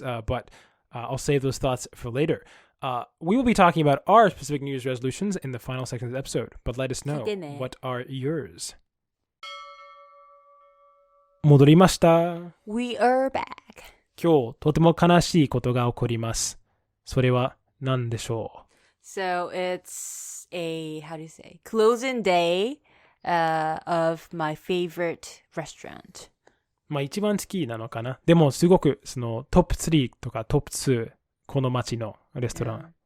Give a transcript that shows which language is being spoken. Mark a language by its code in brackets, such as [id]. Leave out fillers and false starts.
[en] But I'll save those thoughts for later. We will be talking about our specific New Year's resolutions in the final section of the episode. But let us know, what are yours? [ja] 戻りました。 [en] We are back. [ja] 今日とても悲しいことが起こります。それは何でしょう？ [en] So it's how do you say, closing day of my favorite restaurant. [ja] まあ一番好きなのかな。でもすごくそのトップ3とかトップ2この街のレストラン。